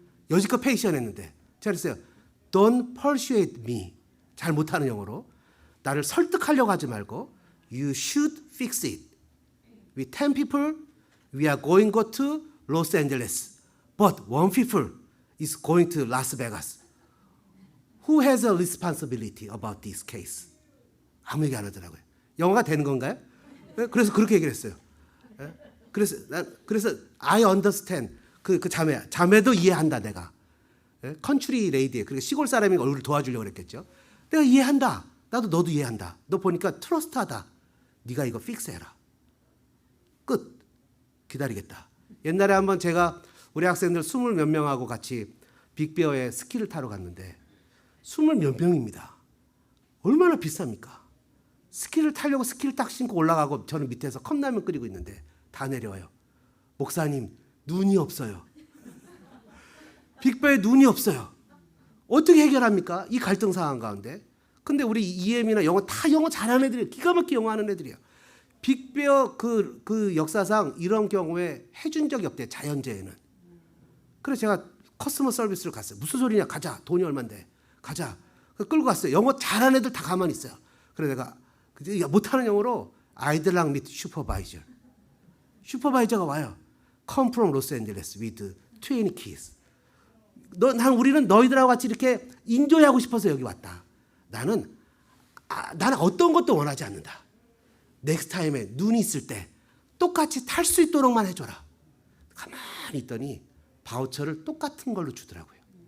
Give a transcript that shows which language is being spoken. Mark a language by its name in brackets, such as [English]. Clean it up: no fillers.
[Korean] 여지껏 패션 했는데 제가 그랬어요. [English] Don't persuade me. [Korean] 잘 못하는 영어로. 나를 설득하려고 하지 말고 [English] You should fix it. With 10 people, we are going to Los Angeles. But one people is going to Las Vegas. Who has a responsibility about this case? [Korean] 아무 얘기 안 하더라고요. 영어가 되는 건가요? 그래서 그렇게 얘기를 했어요. 그래서 [English] I understand. [Korean] 그 자매도 이해한다 내가. 컨츄리 레이디에, 그러니까 시골 사람이 얼굴을 도와주려고 그랬겠죠. 내가 이해한다. 나도 너도 이해한다. 너 보니까 트러스트하다. 네가 이거 픽스해라. 끝. 기다리겠다. 옛날에 한번 제가 우리 학생들 20 몇 명하고 같이 빅베어에 스키를 타러 갔는데 20 몇 명입니다. 얼마나 비쌉니까? 스키를 타려고 스키를 딱 신고 올라가고 저는 밑에서 컵라면 끓이고 있는데 다 내려와요. 목사님, 눈이 없어요. 빅베어에 눈이 없어요. 어떻게 해결합니까? 이 갈등 상황 가운데. 근데 우리 EM이나 영어 다 영어 잘하는 애들이에요. 기가 막히게 영어 하는 애들이에요. 빅베어 그 역사상 이런 경우에 해준 적이 없대요. 자연재해는. 그래서 제가 커스터머 서비스를 갔어요. 무슨 소리냐? 가자. 돈이 얼만데. 가자. 끌고 갔어요. 영어 잘하는 애들 다 가만히 있어요. 그래서 내가 못하는 영어로 아이들랑 [English] meet supervisor. [Korean] 슈퍼바이저가 와요. [English] Come from Los Angeles with 20 kids. [Korean] 우리는 너희들하고 같이 이렇게 인조하고 싶어서 여기 왔다. 나는 어떤 것도 원하지 않는다. 넥스트 타임에 눈이 있을 때 똑같이 탈 수 있도록만 해줘라. 가만히 있더니 바우처를 똑같은 걸로 주더라고요.